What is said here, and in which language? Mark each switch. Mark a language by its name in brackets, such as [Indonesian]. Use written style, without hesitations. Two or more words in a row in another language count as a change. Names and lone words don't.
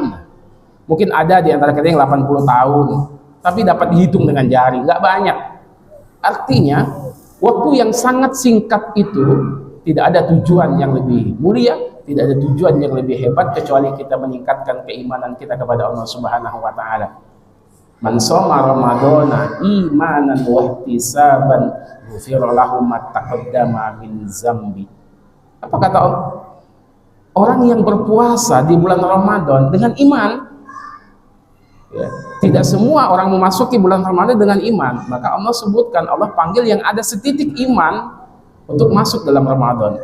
[Indonesian] Mungkin ada di antara kita yang 80 tahun, tapi dapat dihitung dengan jari, nggak banyak. Artinya waktu yang sangat singkat itu tidak ada tujuan yang lebih mulia, tidak ada tujuan yang lebih hebat kecuali kita meningkatkan keimanan kita kepada Allah [Arabic] سبحانه وتعالى. من صام رمضان إيمانا واحتسابا غفر له ما تقدم من ذنبه. [Indonesian] Apa kata Allah? Orang yang berpuasa di bulan Ramadan dengan iman, ya, tidak semua orang memasuki bulan Ramadan dengan iman. Maka Allah sebutkan, Allah panggil yang ada setitik iman untuk masuk dalam Ramadan.